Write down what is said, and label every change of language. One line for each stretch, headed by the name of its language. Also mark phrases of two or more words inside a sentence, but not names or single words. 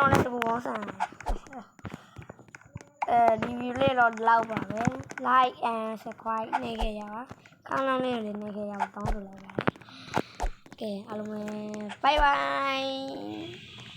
Chinese: 样的都往上。
Burmese: review လေးတော့လောက်ပါပဲ
English: like and subscribe
Burmese: နေခဲ့ရပါကောင်းကောင်းလေးတွေနေခဲ့ရပါတောင်းဆိုလိုက်ပါတယ်ကဲအားလုံးပဲ
English: bye bye